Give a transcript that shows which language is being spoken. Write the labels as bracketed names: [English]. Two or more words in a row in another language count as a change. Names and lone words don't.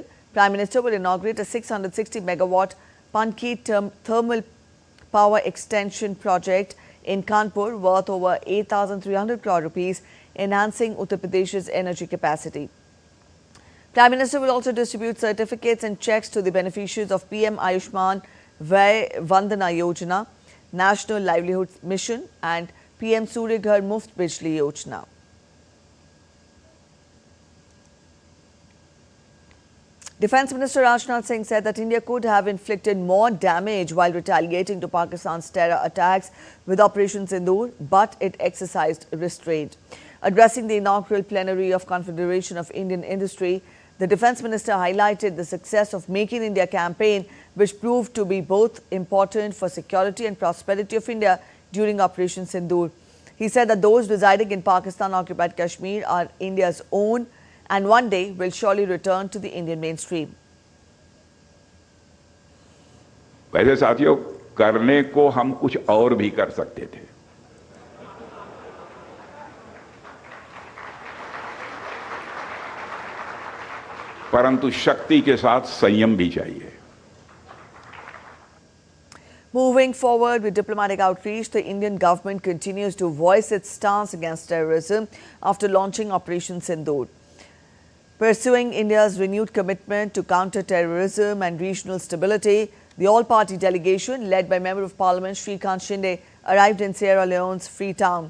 [English] Prime Minister will inaugurate a 660 megawatt Panki thermal power extension project in Kanpur worth over 8,300 crore rupees, enhancing Uttar Pradesh's energy capacity. Prime Minister will also distribute certificates and checks to the beneficiaries of PM Ayushman Vai Vandana Yojana. National Livelihood Mission and PM Surya Ghar Muft Bijli Yojana. Defence Minister Rajnath Singh said that India could have inflicted more damage while retaliating to Pakistan's terror attacks with Operation Sindoor, but it exercised restraint. Addressing the inaugural plenary of Confederation of Indian Industry, the Defence Minister highlighted the success of Make in India campaign, which proved to be both important for security and prosperity of India during Operation Sindoor. He said that those residing in Pakistan-occupied Kashmir are India's own and one day will surely return to the Indian mainstream. [Hindi] वैसे साथियों, करने को हम कुछ और भी कर सकते थे, परंतु शक्ति के साथ संयम भी चाहिए. [English] Moving forward with diplomatic outreach, the Indian government continues to voice its stance against terrorism after launching Operation Sindoor. Pursuing India's renewed commitment to counter-terrorism and regional stability, the all-party delegation led by Member of Parliament Shrikant Shinde arrived in Sierra Leone's Freetown.